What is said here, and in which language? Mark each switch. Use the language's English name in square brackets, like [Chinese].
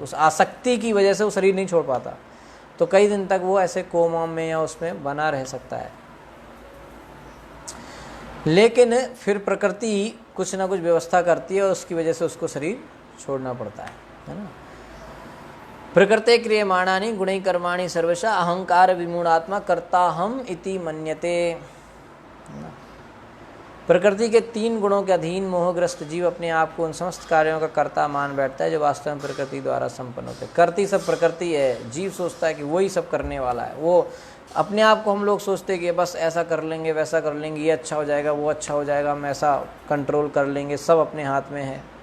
[Hindi] उस आसक्ति की वजह से वो शरीर नहीं छोड़ पाता, तो कई दिन तक वो ऐसे कोमा में या उसमें बना रह सकता है। लेकिन फिर प्रकृति कुछ ना कुछ व्यवस्था करती है और उसकी वजह से उसको शरीर छोड़ना पड़ता है ना। [Sanskrit] प्रकृते क्रियमाणानि गुणै कर्माणि सर्वशः अहंकार विमूढ़ात्मा कर्ता हम इति मन्यते। [Hindi] प्रकृति के 3 गुणों के अधीन मोहग्रस्त जीव अपने आप को उन समस्त कार्यों का कर्ता मान बैठता है जो वास्तव में प्रकृति द्वारा संपन्न होते हैं। करती सब प्रकृति है, जीव सोचता है कि वही सब करने वाला है। वो अपने आप को हम लोग सोचते हैं कि बस ऐसा कर लेंगे, वैसा कर लेंगे, ये अच्छा हो जाएगा, वो अच्छा हो जाएगा, हम ऐसा कंट्रोल कर लेंगे, सब अपने हाथ में है।